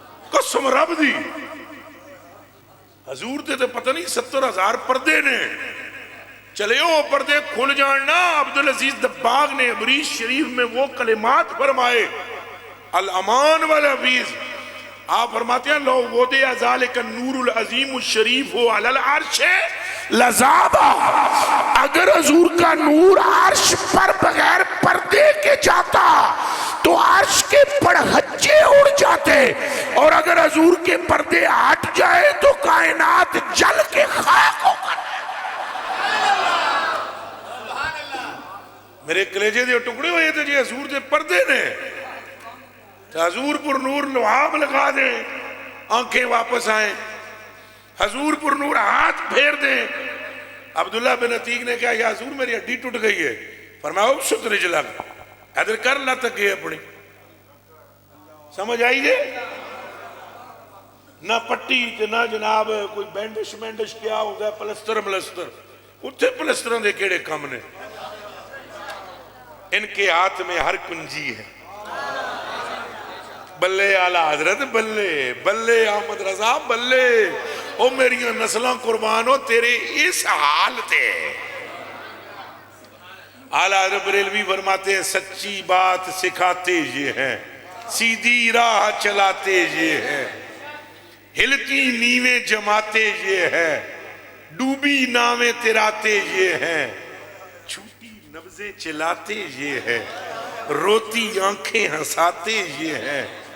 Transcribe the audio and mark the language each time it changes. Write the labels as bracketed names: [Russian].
[Punjabi] قسم رب دی حضور تے پتہ نہیں 70,000 پردے نے چلے ہو پردے کھل جاننا. [Urdu] عبدالعزیز دباغ نے عبریش شریف میں وہ کلمات فرمائے الامان والحفیظ. آپ فرماتے ہیں [Arabic] لو وضع ذالک النور العظیم الشریف ہو علی العرش لذابا. [Urdu] اگر حضور کا نور عرش پر بغیر پردے کے جاتا تو عرش کے پڑھچے اڑ جاتے, اور اگر حضور کے پردے ہٹ جائے تو کائنات جل کے خاک ہو کر. [Punjabi] میرے کلیجے دے ٹکڑے ہوئے تھے جی حضور دے پردے نے. [Urdu] حضور پر نور لعاب لگا دیں آنکھیں واپس آئیں, حضور پر نور ہاتھ پھیر دیں. عبداللہ بن عتیق نے کہا یا حضور میری ہڈی ٹوٹ گئی ہے. فرمایا [Arabic] ابسط رجلک, [Urdu] ادھر کر لت گئے اپنی. [Punjabi] سمجھ آئی جے نہ پٹی نہ جناب کوئی بینڈش مینڈش [Urdu] کیا ہوتا ہے [Punjabi] پلستر ملستر. اتھے پلستروں دے کیڑے کم نے, [Urdu] ان کے ہاتھ میں ہر کنجی ہے. [Punjabi] بلے آلہ حضرت بلے, بلے احمد رضا بلے. او میریاں نسلاں قربان ہو تیرے اس حال تے. [Urdu] آلہ حضرت بریلوی فرماتے ہیں سچی بات سکھاتے یہ ہیں, سیدھی راہ چلاتے یہ ہیں, ہلتی نیویں جماتے یہ ہیں, ڈوبی ناویں تراتے یہ ہیں, چھوٹی نبضیں چلاتے یہ ہیں, روتی آنکھیں ہنساتے یہ ہیں.